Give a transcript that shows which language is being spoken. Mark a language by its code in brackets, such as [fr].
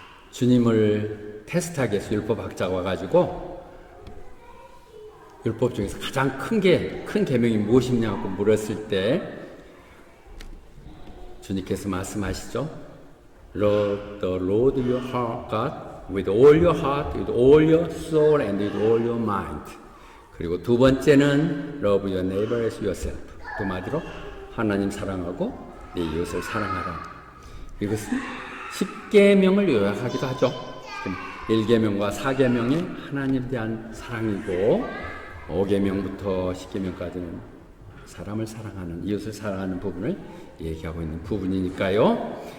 [ko] 주님을 테스트하기 위해서 율법학자가 와가지고 율법 중에서 가장 큰 계명이 무엇이냐고 물었을 때 주님께서 말씀하시죠. [en] Love the Lord your God with all your heart, with all your soul, and with all your mind. [ko] 그리고 두 번째는 [en] Love your neighbor as yourself. [ko] 두 마디로 하나님 사랑하고 내 이웃을 사랑하라. 이것은 10계명을 요약하기도 하죠. 1계명과 4계명이 하나님에 대한 사랑이고 5계명부터 10계명까지는 사람을 사랑하는, 이웃을 사랑하는 부분을 얘기하고 있는 부분이니까요.